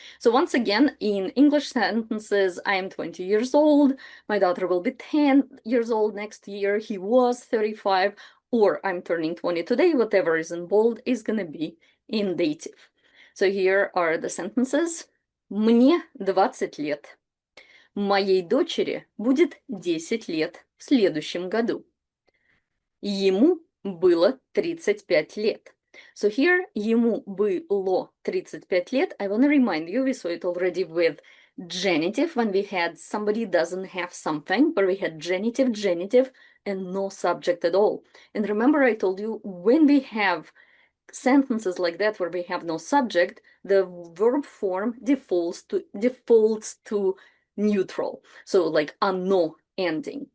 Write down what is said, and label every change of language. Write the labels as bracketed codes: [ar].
[en] So once again, in English sentences, I am 20 years old, my daughter will be 10 years old next year, he was 35, or I'm turning 20 today, whatever is in bold is gonna be in dative. So here are the sentences. [ru] Мне 20 лет. Моей дочери будет 10 лет в следующем году. Ему было 35 лет. [en] So here, [ru] ему было 35 лет. [en] I want to remind you, we saw it already with genitive when we had somebody doesn't have something, but we had genitive, and no subject at all. And remember I told you, when we have sentences like that where we have no subject, the verb form defaults to neutral, so like a no ending.